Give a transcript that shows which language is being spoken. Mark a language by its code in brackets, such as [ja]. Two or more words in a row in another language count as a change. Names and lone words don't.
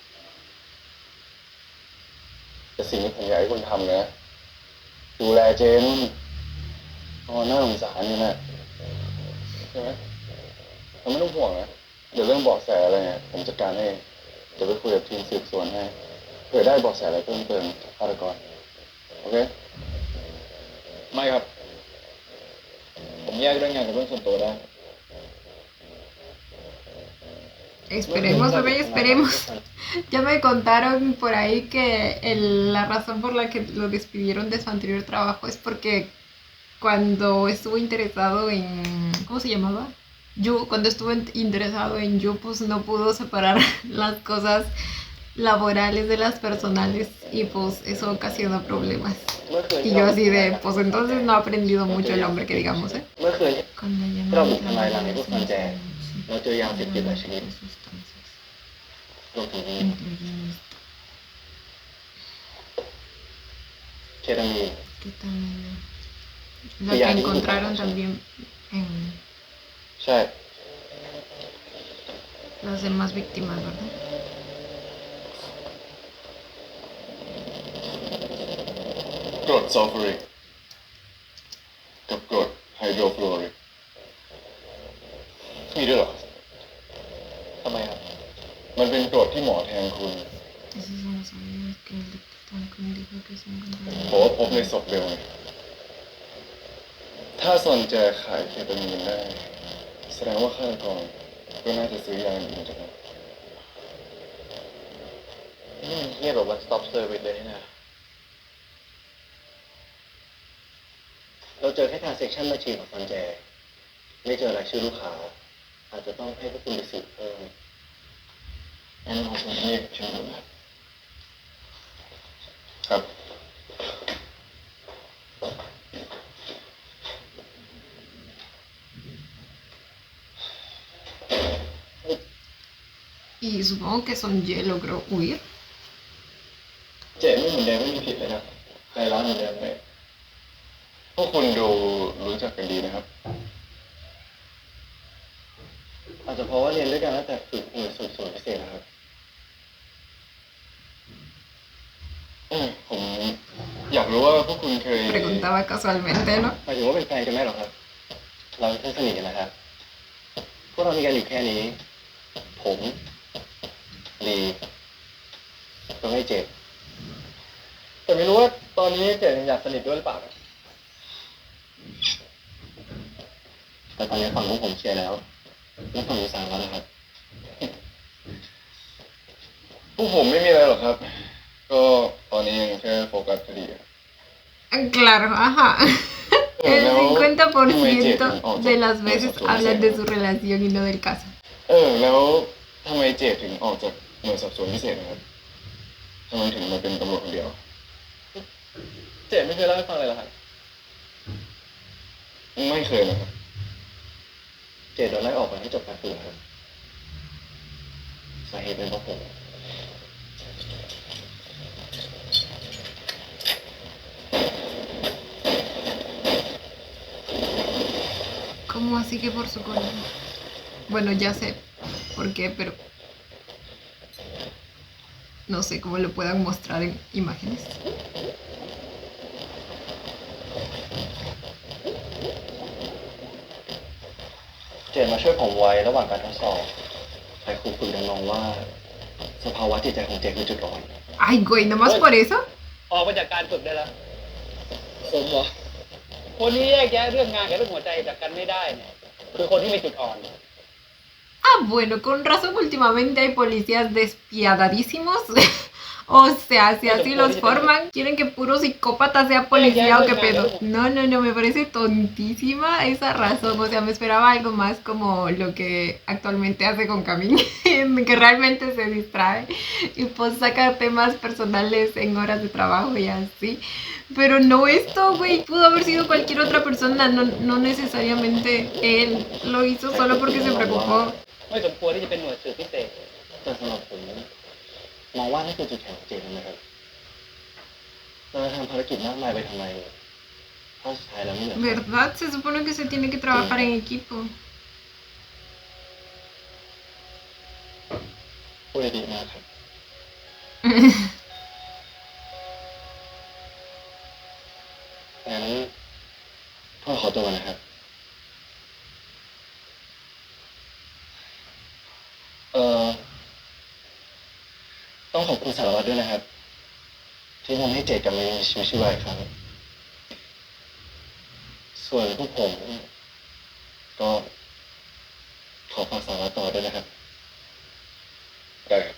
[th] แต่สิ่งที่ผมอยากให้คุณทำนะดูแลเจมส์พอน่าสงสารนี่นะใช่ไหมเราไม่ต้องห่วงนะเดี๋ยวเรื่องเบาะแสอะไรเนี่ยผมจัดการให้เดี๋ยวไปคุยกับทีมสืบสวนให้เผื่อได้เบาะแสอะไรเพิ่มเติมจากฆาตกรโอเคไม่ครับผมแยกเรื่องงานกับเรื่องส่วนตัวได้ [es] Esperemos, bebé, esperemos. Ya me contaron por ahí que la razón por la que lo despidieron de su anterior trabajo es porque cuando estuvo interesado en... ¿Cómo se llamaba? Yu, cuando estuvo interesado en Yu, pues no pudo separar las cosas laborales de las personales y pues eso ocasionó problemas. Y yo así de, pues entonces no ha aprendido mucho el hombre que digamos, ¿eh? [th] เมื่อคืน [es] Con la [th] เรา [es] llamada [th] บุก [es] de [th] ทำลายรังใน [es] la [th] พวกซันแจเราเจอยาเสพติดหลายชนิด [es] sustancias, [th] รวมถึง [es] incluyendo [th] เคตามีน [es] ketamina. La que encontraron también en [th] ใช่ [es] las demás víctimas, ¿verdad? [th] กรดซัลฟูริกกับกรดไฮโดรฟลูออริกมีด้วยเหรอทำไมครับมันเป็นกรดที่หมอแทงคุณ [es] Esos son los aviones que el doctor dijo que se [th] เพราะว่า [es] encontraron. [th] พบในศพเร็วไงถ้าซอนแจขายเคตามีนได้แสดงว่าฆาตกรก็น่าจะซื้อยาอื่นจากมันนี่มันเทียบแบบ [en] one stop service [th] เลยนี่นะเราเจอแค่ [en] transaction machine [th] ของซอนแจไม่เจอรายชื่อลูกค้าอาจจะต้องให้พวกคุณไปสืบเพิ่มงั้นเราคงเรียกชื่อครับ [es] Y supongo que Son Ye logró huir. [th] เจไม่เหมือนเดิมไม่มีผิดเลยนะใจร้อนเหมือนเดิมเลยพวกคุณดูรู้จักกันดีนะครับ อาจจะเพราะว่าเรียนด้วยกันตั้งแต่ฝึกหน่วยสืบสวนพิเศษนะครับผมอยากรู้ว่าพวกคุณเคย [es] Preguntaba casualmente, ¿no? [th] หมายถึงว่าเป็นแฟนกันไหมหรอครับ เราเพื่อนสนิทกันนะครับ พวกเรามีกันอยู่แค่นี้ ผมลีก็ไม่เจ็บแต่ไม่รู้ว่าตอนนี้เจ็บยังอยากสนิทด้วยหรือเปล่านะแต่ตอนนี้ฝั่งของผมเคลียร์แล้ว แล้วฝั่งของสามแล้วนะครับ พวกผมไม่มีอะไรหรอกครับ ก็ก็ตอนนี้ยังแค่โฟกัสคดีครับ [es] Claro, ajá. [th] เออ [es] El [th] แล้วทำไมเจดถึงออก [es] 50% [th] จาก [es] de las [th] หน่วยสอ [es] veces [th] บสวนพิเศษ [es] hablan de su relación y no del caso. [th] แล้วทำไมเจดถึงออกจากหน่วยสอบสวนพิเศษนะครับทำไมถึงมาเป็นตำรวจคนเดียว เจดไม่เคยเล่าให้ฟังเลยเหรอครับไม่เคยนะครับเจดโดนไล่ออกไปให้จบการศึกษาครับสาเหตุเป็นเพราะผม [es] ¿Cómo así que por su culpa? Bueno, ya sé por qué, pero no sé cómo lo puedan mostrar en imágenes. [th] เจดมาช่วยผมไว้ระหว่างการทดสอบแต่ครูฝึกยังมองว่าสภาวะจิตใจของเจดคือจุดอ่อน [es] Ay, güey, nomás por eso. [th] ออกมาจากการฝึกได้แล้วผมเหรอคนที่แยกแยะเรื่องงานกับเรื่องหัวใจจากกันไม่ได้เนี่ยคือคนที่มีจุดอ่อน [es] Ah, bueno, con razón últimamente hay policías despiadadísimos. O sea, si así los forman, quieren que puro psicópata sea policía o qué pedo. No, no, no, me parece tontísima esa razón. O sea, me esperaba algo más como lo que actualmente hace con Camille, que realmente se distrae y pues saca temas personales en horas de trabajo y así. Pero no esto, güey. Pudo haber sido cualquier otra persona, no necesariamente él. Lo hizo solo porque se preocupó. [th] ไม่สมควรที่จะเป็นหน่วยสืบพิเศษ แต่สำหรับผมมองว่านี่คือจุดแข็งของเจดนะครับเราจะทำภารกิจมากมายไปทำไมเพราะสุดท้ายแล้วไม่เหมือนกัน [es] ¿Verdad? Se supone que se tiene que trabajar en equipo. [th] พูดได้ดีมากครับงั้นพ่อขอตัวนะครับ ต้องขอบคุณสารวัตรด้วยนะครับ ที่ทำให้เจดกลับมามีชีวิตชีวาอีกครั้งส่วนพวกผมก็ขอฝากสารวัตรต่อด้วยนะครับได้ครับ